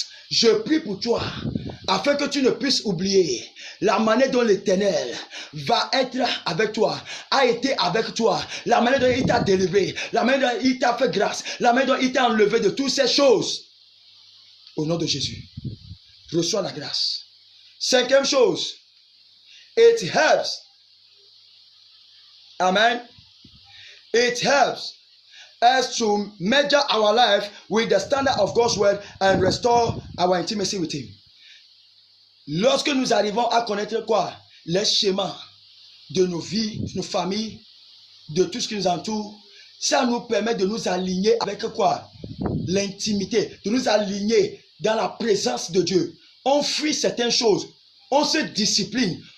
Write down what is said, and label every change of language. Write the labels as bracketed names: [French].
[French] Je prie pour toi, afin que tu ne puisses oublier la manière dont l'Éternel va être avec toi, a été avec toi, la manière dont il t'a délivré, la manière dont il t'a fait grâce, la manière dont il t'a enlevé de toutes ces choses. Au nom de Jésus, reçois la grâce. Cinquième chose, [English] it helps. Amen. It helps us to measure our life with the standard of God's word and restore our intimacy with Him. [French] Lorsque nous arrivons à connaître quoi? Les schémas de nos vies, de nos familles, de tout ce qui nous entoure, ça nous permet de nous aligner avec quoi? L'intimité, de nous aligner dans la présence de Dieu. On fuit certaines choses, on se discipline,